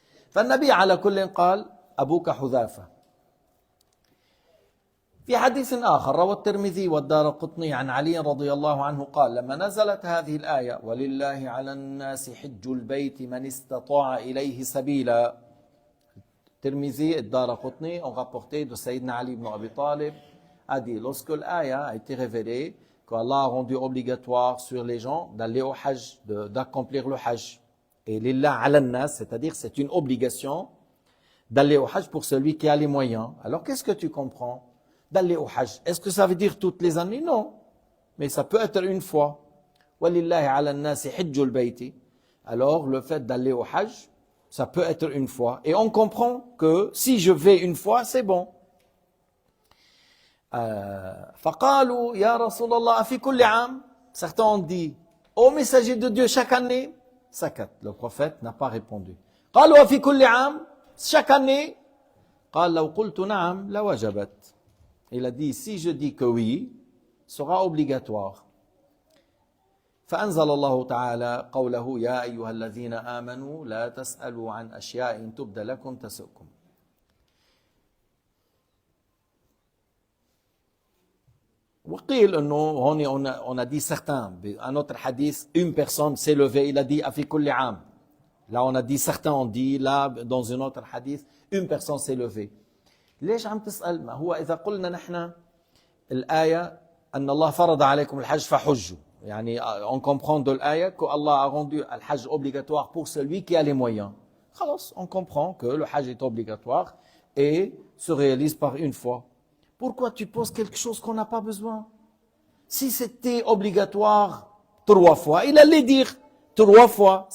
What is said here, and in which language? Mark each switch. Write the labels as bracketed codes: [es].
[ar] فالنبي على كل قال أبوك حذافة. في حديث آخر روى الترمذي والدارقطني عن علي رضي الله عنه قال لما نزلت هذه الآية ولله على الناس حج البيت من استطاع إليه سبيلا. [fr] Tirmizi et Daraqutni ont rapporté de Sayyidina Ali ibn Abi Talib a dit lorsque l'aya a été révélée qu'Allah a rendu obligatoire sur les gens d'aller au Hajj, d'accomplir le Hajj. [ar] Et lillah ala nas, [fr] c'est-à-dire c'est une obligation d'aller au Hajj pour celui qui a les moyens. Alors qu'est-ce que tu comprends d'aller au Hajj? Est-ce que ça veut dire toutes les années? Non. Mais ça peut être une fois. [ar] Walillahi ala nas hajjul bayti. [fr] Alors le fait d'aller au Hajj, ça peut être une fois. Et on comprend que si je vais une fois, c'est bon. [ar] فقالوا يا رسول الله أفي كل عام. [fr] Certains ont dit, ô messager de Dieu, chaque année. Sakat. Le prophète n'a pas répondu. [ar] قالوا أفي كل عام. [fr] Chaque année. [ar] قال لو قلت نعم لوجبت. [fr] Il a dit, si je dis que oui, sera obligatoire. [ar] فأنزل الله تعالى قوله يا أيها الذين آمنوا لا تسألوا عن أشياء تبد لكم تسؤكم. وقيل أنه هون [fr] on a dit certains, un autre hadith, une personne s'est levée, il a dit [ar] أفي كل عام. [fr] Là on a dit certains ont dit, là dans un autre hadith, une personne s'est levée. [ar] ليش عم تسأل؟ ما هو إذا قلنا نحن الآية أن الله فرض عليكم الحج فحجوا. [fr] يعني on comprend de l'aya qu'Allah a rendu le Hajj obligatoire pour celui qui a les moyens. خلاص, on comprend que le Hajj est obligatoire et se réalise par une fois. Pourquoi tu poses quelque chose qu'on n'a pas besoin? Si c'était obligatoire 3 fois, il allait dire 3 fois.